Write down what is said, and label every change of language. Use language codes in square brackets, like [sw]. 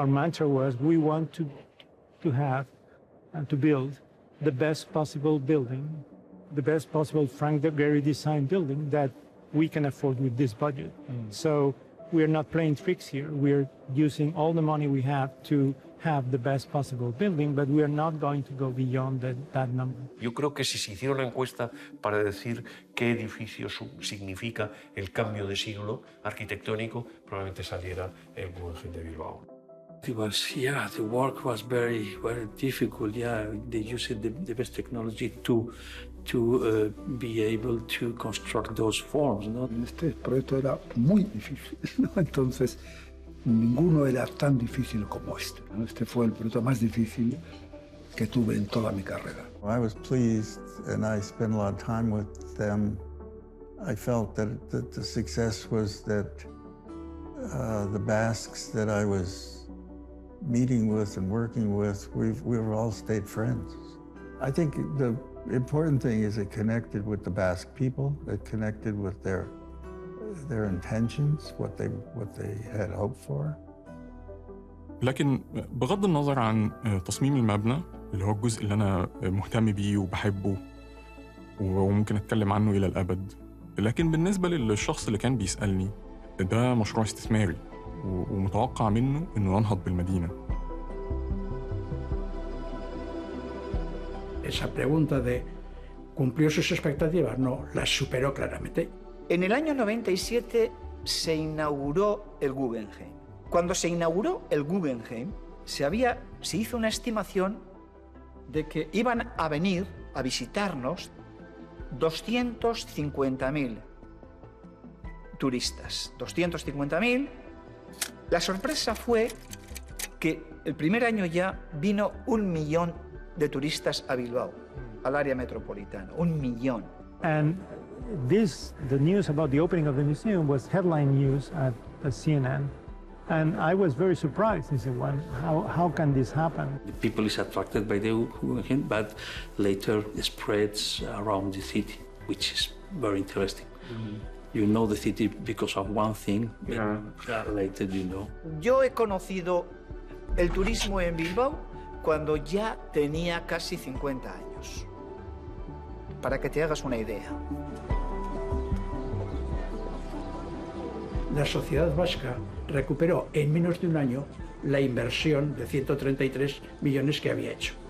[en] Our mantra was we want to have and to build the best possible building, the best possible Frank Gehry design building that we can afford with this budget. So we're not playing tricks here. We're using all the money we have to have the best possible building, but we are not going to go beyond that number. [es] Yo creo que si se hiciera una encuesta para decir qué edificio significa el cambio de siglo arquitectónico, probablemente saliera el Guggenheim de Bilbao. [en] The work was very, very difficult. Yeah, they used the best technology to be able to construct those forms. [es] ¿No? Este proyecto era muy difícil, ¿no? Entonces, ninguno era tan difícil como este, ¿no? Este fue el proyecto más difícil que tuve en toda mi carrera. [en] I was pleased, and I spent a lot of time with them. I felt that the success was that the Basques that I was meeting with and working with, we've all stayed friends. I think the important thing is it connected with the Basque people, it connected with their intentions, what they had hoped for. [ar] لكن بغض النظر عن تصميم المبنى اللي هو الجزء اللي أنا مهتم بيه وبحبه وممكن أتكلم عنه إلى الأبد، لكن بالنسبة للشخص اللي كان بيسألني ده مشروع استثماري ومتوقع منه إنه ينهض بالمدينة. [es] Esa pregunta de ¿cumplió sus expectativas? No, las superó claramente. En el año 97 se inauguró el Guggenheim. Cuando se inauguró el Guggenheim, se hizo una estimación de que iban a venir a visitarnos 250.000 turistas. 250.000. La sorpresa fue que el primer año ya vino 1 millón de turistas a Bilbao, al área metropolitana. 1 millón. [en] And the news about the opening of the museum was headline news at CNN. And I was very surprised. I said, well, how can this happen? The people is attracted by the Guggenheim, but later it spreads around the city, which is very interesting. You know the city because of one thing, but later you know. [es] Yo he conocido el turismo en Bilbao cuando ya tenía casi 50 años. Para que te hagas una idea. la sociedad vasca recuperó en menos de un año la inversión de 133 millones que había hecho.